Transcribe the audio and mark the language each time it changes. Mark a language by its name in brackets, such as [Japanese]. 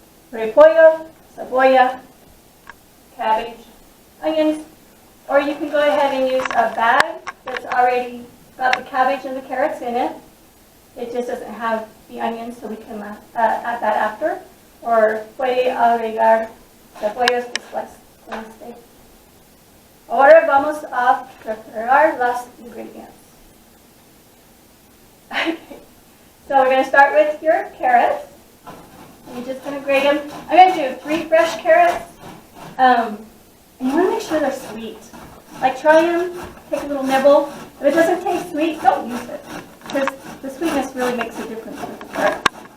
[Spanish] repollo, cebolla, [English] cabbage, onions, or you can go ahead and use a bag that's already got the cabbage and the carrots in it. It just doesn't have the onions, so we can add that after. [Spanish] Or puede agregar cebollas después con este. Ahora vamos a preparar los ingredients. [English] Okay. So we're going to start with your carrots. You're just going to grate them. I'm going to do 3 fresh carrots. And you want to make sure they're sweet. Like try them, take a little nibble. If it doesn't taste sweet, don't use it. Because the sweetness really makes a difference with the carrots.